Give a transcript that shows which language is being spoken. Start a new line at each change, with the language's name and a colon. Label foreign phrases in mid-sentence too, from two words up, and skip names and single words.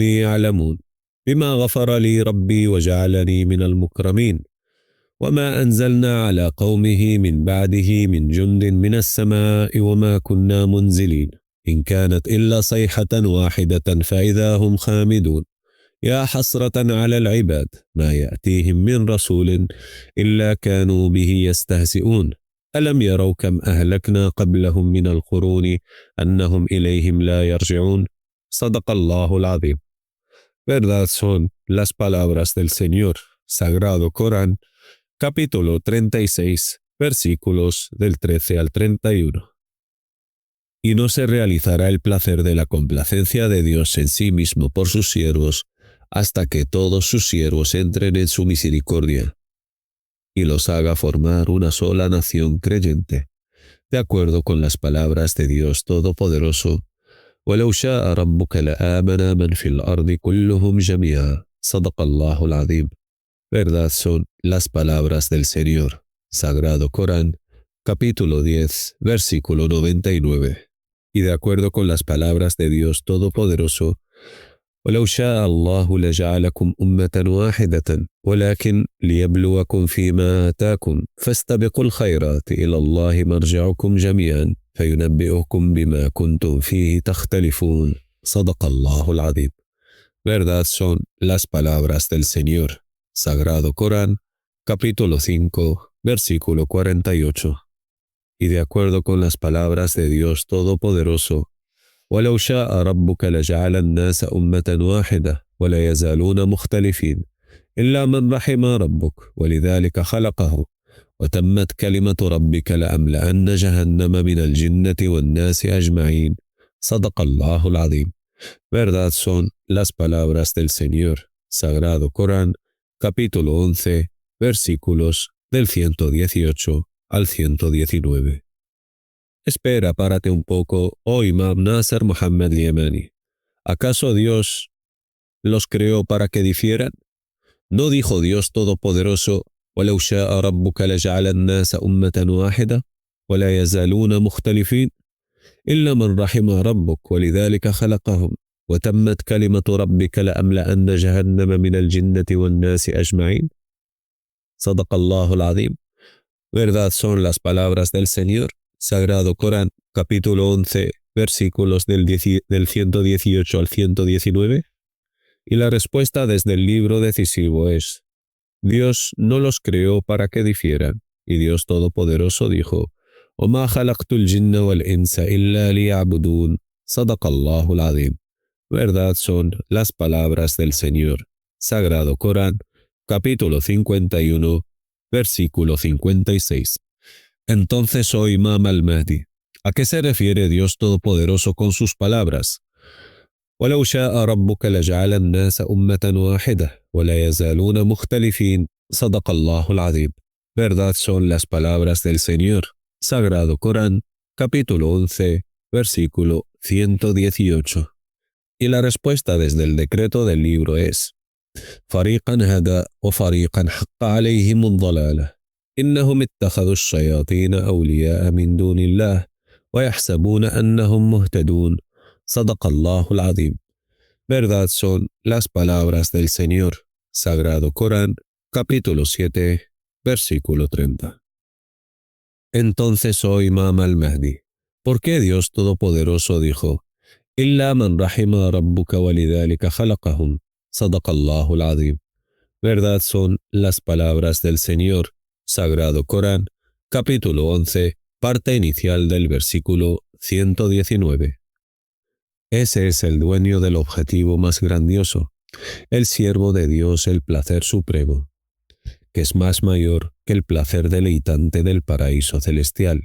Arabic: يعلمون بما غفر لي ربي وجعلني من المكرمين وما أنزلنا على قومه من بعده من جند من السماء وما كنا منزلين إن كانت إلا صيحة واحدة فإذا هم خامدون يا حسرة على العباد ما يأتيهم من رسول إلا كانوا به يستهزئون ألم يروا كم أهلكنا قبلهم من القرون أنهم إليهم لا يرجعون. صدق الله العظيم.
Spanish: Verdad son las palabras del Señor. Sagrado Corán, capítulo 36, versículos del 13 al 31. Y no se realizará el placer de la complacencia de Dios en sí mismo por sus siervos, hasta que todos sus siervos entren en su misericordia, y los haga formar una sola nación creyente, de acuerdo con las palabras de Dios Todopoderoso.
Arabic: وَلَوْ شَاءَ رَبُّكَ لَآمَنَ مَنْ فِي الْأَرْضِ كُلُّهُمْ جَمِيعًا صدق الله العظيم.
Spanish: Verdad son las palabras del Señor. Sagrado Corán, capítulo 10, versículo 99. Y de acuerdo con las palabras de Dios Todopoderoso,
Arabic: وَلَوْ شَاءَ اللَّهُ لَجَعَلَكُمْ أُمَّةً وَاحِدَةً وَلَكِنْ لِيَبْلُوَكُمْ فِيمَا آتَاكُمْ فَاسْتَبِقُوا الْخَيْرَاتِ إِلَى اللَّهِ مَرْجِعُكُمْ جَمِيعًا فَيُنَبِّئُكُمْ بِمَا كُنْتُمْ فِيهِ تَخْتَلِفُونَ صدق الله العظيم.
Spanish: Verdad son las palabras del Señor. Sagrado Corán, capítulo 5, versículo 48. Y de acuerdo con las palabras de Dios Todopoderoso,
Arabic: وَلَوْ شَاءَ رَبُّكَ لَجَعَلَ النَّاسَ أُمَّةً وَاحِدَةً وَلَا يَزَالُونَ مُخْتَلِفِينَ إِلَّا مَنْ رَحِمَ رَبُّكَ وَلِذَلِكَ خَلَقَهُ وَتَمَّتْ كَلِمَةُ رَبِّكَ لَأَمْلَأَنَّ جَهَنَّمَ مِنَ الْجِنَّةِ وَالنَّاسِ أَجْمَعِينَ صدق الله العظيم.
Spanish: Verdad son las palabras del Señor. Sagrado Corán, capítulo 11, versículos del 118 al 119. Espera, párate un poco, oh Imam Nasser Muhammad Yemeni. ¿Acaso Dios los creó para que difieran? ¿No dijo Dios Todopoderoso,
Arabic: وَلَوْ شَاءَ رَبُّكَ لَجَعَلَ النَّاسَ أُمَّةً وَاحِدَةً وَلَا يَزَالُونَ مُخْتَلِفِينَ إِلَّا مَنْ رَحِمَ رَبُّكَ وَلِذَلِكَ خَلَقَهُمْ وَتَمَّتْ كَلِمَةُ رَبِّكَ لَأَمْلَأَنَّ جَهَنَّمَ مِنَ الْجِنَّةِ وَالنَّاسِ أَجْمَعِينَ صدق الله العظيم.
Spanish: Verdad son las palabras del Señor. Sagrado Corán, capítulo 11, versículos del 118 al 119. Y la respuesta desde el libro decisivo es: Dios no los creó para que difieran. Y Dios Todopoderoso dijo:
Arabic: وَمَا خَلَقْتُ الْجِنَّ وَالْإِنسَ إِلَّا لِيَعْبُدُونَ صدق الله العظيم.
Spanish: Verdad son las palabras del Señor. Sagrado Corán, capítulo 51, versículo 56. Entonces, oh Imam al-Mahdi, ¿a qué se refiere Dios Todopoderoso con sus palabras?
Arabic: وَلَوْ شَاءَ رَبُّكَ لَجَعَلَ النَّاسَ أُمَّةً وَاحِدَةً وَلَا يَزَالُونَ مُخْتَلِفِينَ صدق الله العظيم.
Spanish: Verdad son las palabras del Señor. Sagrado Corán, capítulo 11, versículo 118. Y la respuesta desde el decreto del libro es:
Arabic: فريقا هدى وفريقا حق عليهم الضلالة إنهم اتخذوا الشياطين أولياء من دون الله ويحسبون أنهم مهتدون صدق الله العظيم.
Spanish: Verdad son las palabras del Señor. Sagrado Corán, capítulo 7, versículo 30. Entonces, oh Imam al-Mahdi, ¿por qué Dios Todopoderoso dijo:
Arabic: إِلَّا مَنْ رَحِمَ رَبُّكَ وَلِذَلِكَ خَلَقَهُمْ صدق الله العظيم?
Spanish: Verdad son las palabras del Señor. Sagrado Corán, capítulo 11, parte inicial del versículo 119. Ese es el dueño del objetivo más grandioso, el siervo de Dios, el placer supremo, que es más mayor que el placer deleitante del paraíso celestial.